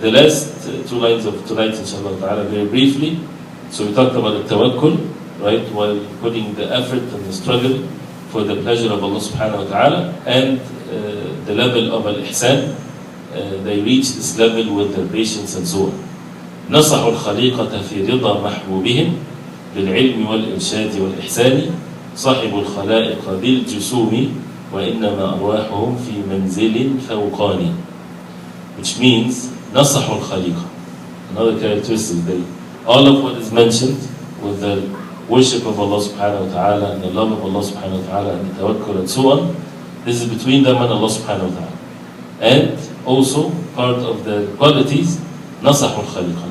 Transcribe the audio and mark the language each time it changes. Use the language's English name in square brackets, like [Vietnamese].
[English] The last 2 lines of tonight, inshallah ta'ala, very briefly. So we talked about the tawakkul, right, while putting the effort and the struggle for the pleasure of Allah subhanahu wa ta'ala, and the level of al-ihsan. They reach this level with their patience and so on. [Arabic] نصحوا الخليقة في رضا محبوبهم بالعلم والإرشاد والإحسان صاحب الخلائق ذي الجسوم وإنما أرواحهم في منزل فوقاني. [English] Which means [Arabic] نصحوا الخليقة. [English] Another characteristic, all of what is mentioned with the worship of Allah subhanahu wa ta'ala and the love of Allah subhanahu wa ta'ala and the tawakkul and so on, this is between them and Allah subhanahu wa ta'ala. And also part of the qualities, [Arabic] نصحوا الخليقة.